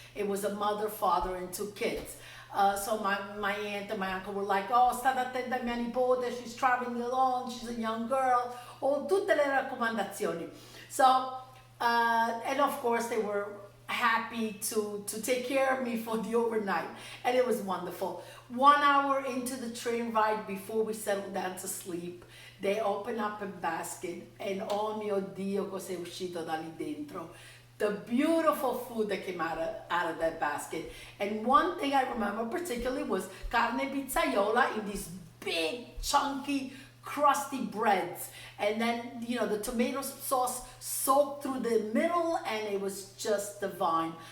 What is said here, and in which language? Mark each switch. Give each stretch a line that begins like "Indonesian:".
English: It was a mother, father, and 2 kids. So my aunt and my uncle were like, oh,
Italian: state attenta a mia nipote,
English: she's traveling alone, she's a young girl,
Italian: tutte le raccomandazioni.
English: So, and of course they were happy to take care of me for the overnight, and it was wonderful. 1 hour into the train ride before we settled down to sleep, They open up a basket and
Italian: oh mio Dio, cosa è uscito da lì dentro.
English: The beautiful food that came out of that basket. And one thing I remember particularly was carne pizzaiola in these big, chunky, crusty breads. And then, you know, the tomato sauce soaked through the middle and it was just divine.